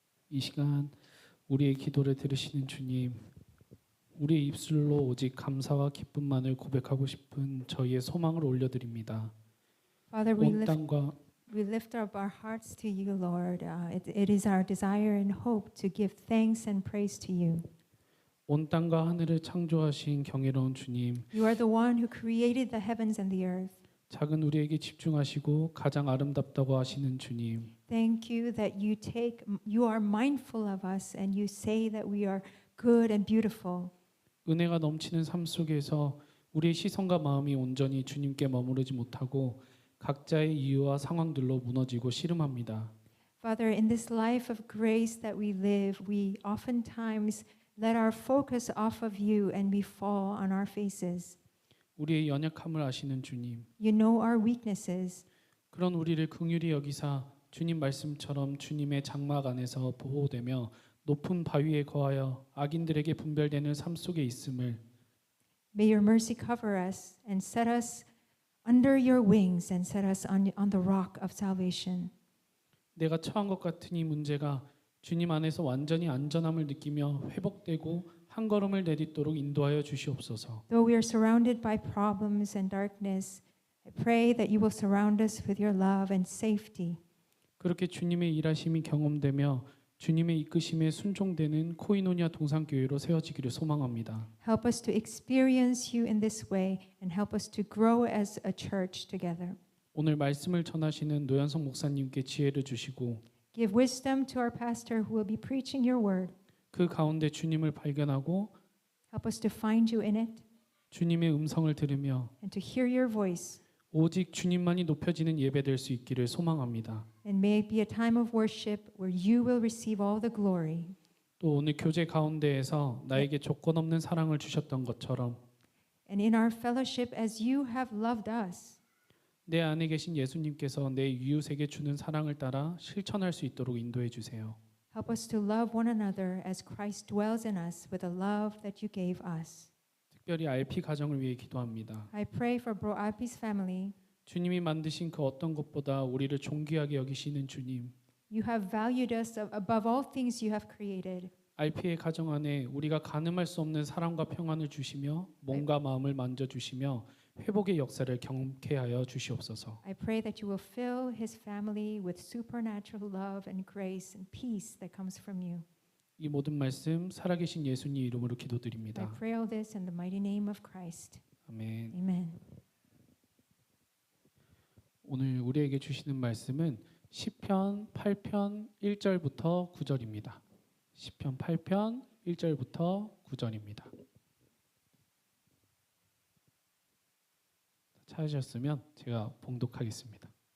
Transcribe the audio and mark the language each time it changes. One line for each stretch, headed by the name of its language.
Korean: 이 시간 우리의 기도를 들으시는 주님, 우리의 입술로 오직 감사와 기쁨만을 고백하고 싶은 저희의 소망을 올려드립니다.
English: Father,
Korean: 온 땅과
English: we lift up our hearts to you, Lord. It is our desire and hope to give thanks and praise to you.
Korean: 온 땅과 하늘을 창조하신 경이로운 주님,
English: You are the one who created the heavens and the earth.
Korean: 작은 우리에게 집중하시고 가장 아름답다고 하시는 주님,
English: Thank you that you are mindful of us and you say that we are good and beautiful.
Korean: 은혜가 넘치는 삶 속에서 우리의 시선과 마음이 온전히 주님께 머무르지 못하고 각자의 이유와 상황들로 무너지고 씨름합니다.
English: Father, in this life of grace that we live, we oftentimes let our focus off of you and we fall on our faces.
Korean: 우리의 연약함을 아시는 주님,
English: You know our weaknesses.
Korean: 그런 우리를 긍휼히 여기사 주님 말씀처럼 주님의 장막 안에서 보호되며 높은 바위에 거하여 악인들에게 분별되는 삶 속에 있음을
English: May your mercy cover us and set us under your wings and set us on the rock of salvation.
Korean: 내가 처한 것 같은 이 문제가 주님 안에서 완전히 안전함을 느끼며 회복되고 한 걸음을 내딛도록 인도하여 주시옵소서.
English: Though we are surrounded by problems and darkness, I pray that you will surround us with your love and safety.
Korean: 그렇게 주님의 일하심이 경험되며 주님의 이끄심에 순종되는 코이노니아 동산교회로 세워지기를 소망합니다.
English: Help us to experience you in this way and help us to grow as a church together.
Korean: 오늘 말씀을 전하시는 노현성 목사님께 지혜를 주시고
English: Give wisdom to our pastor who will be preaching your word.
Korean: 그 가운데 주님을 발견하고
English: Help us to find you in it
Korean: 주님의 음성을 들으며
English: and to hear your voice.
Korean: 오직 주님만이 높여지는 예배될 수 있기를 소망합니다.
English: And may it be a time of worship where you will receive all the glory.
Korean: 또 오늘 교제 가운데에서 나에게 조건 없는 사랑을 주셨던 것처럼
English: And in our fellowship as you have loved us,
Korean: 내 안에 계신 예수님께서 내 이웃에게 주는 사랑을 따라 실천할 수 있도록 인도해 주세요.
English: help us to love one another as Christ dwells in us with the love that you gave us.
Korean: 특별히 RP 가정을 위해 기도합니다.
English: I pray for Bro Alpi's family.
Korean: 주님이 만드신 그 어떤 것보다 우리를 존귀하게 여기시는 주님.
English: You have valued us above all things you have created.
Korean: RP의 가정 안에 우리가 가늠할 수 없는 사랑과 평안을 주시며 몸과 마음을 만져주시며 회복의 역사를 경험케 하여 주시옵소서.
English: I pray that you will fill his family with supernatural love and grace and peace that comes from you.
Korean: 이 모든 말씀 살아계신 예수님 이름으로
English: I
Korean: 기도드립니다.
English: pray all this in the mighty name of Christ.
Korean: 아멘.
English: Amen.
Korean: 오늘 우리에게 주시는 말씀은 시편 8편 1절부터 9절입니다. 시편 8편 1절부터 9절입니다. 찾으셨으면 제가 봉독하겠습니다.